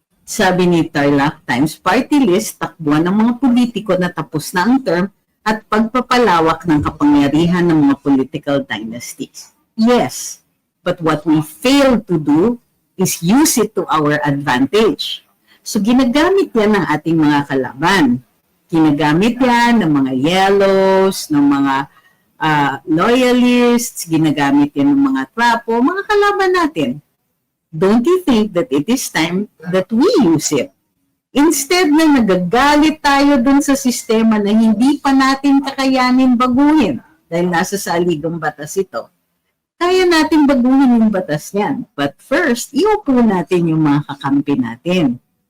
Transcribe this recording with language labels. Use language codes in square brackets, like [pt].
[tl] Sabi ni Tarlac Times, party list, takbuhan ng mga politiko na tapos na ang term at pagpapalawak ng kapangyarihan ng mga political dynasties. [en] Yes, but what we fail to do is use it to our advantage. [tl] So ginagamit yan ng ating mga kalaban. Ginagamit yan ng mga yellows, ng mga loyalists, ginagamit yan ng mga trapo, mga kalaban natin. [en] Don't you think that it is time that we use it? [tl] Instead na nagagalit tayo dun sa sistema na hindi pa natin kakayanin baguhin dahil nasa saligang batas ito, kaya natin baguhin yung batas niyan. [en] But first, [tl] iupo natin yung mga kakampi natin.